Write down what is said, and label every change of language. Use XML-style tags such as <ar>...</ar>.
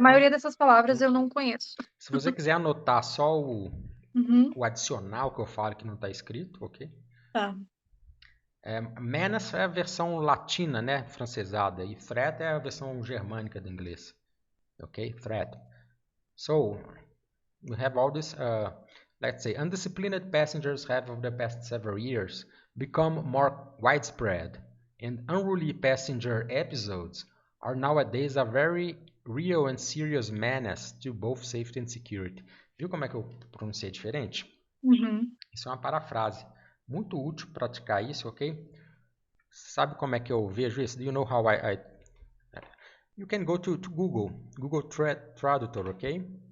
<pt>maioria dessas palavras eu não conheço. se você quiser anotar só Uhum, o adicional que eu falo que não está escrito, ok? tá. Menace é a versão latina, né, francesada, e threat é a versão germânica do inglês, ok?</pt> <en>Threat. So, we have all this, let's say, undisciplined passengers have over the past several years become more widespread, and unruly passenger episodes are nowadays a very real and serious menace to both safety and security.</en> <pt>Viu como é que eu pronunciei diferente? Uhum. Isso é uma parafrase. Muito útil praticar isso, ok? Sabe como é que eu vejo isso?</pt> <en>Do you know how You can go to</en> <pt>Google Tradutor, ok?</pt>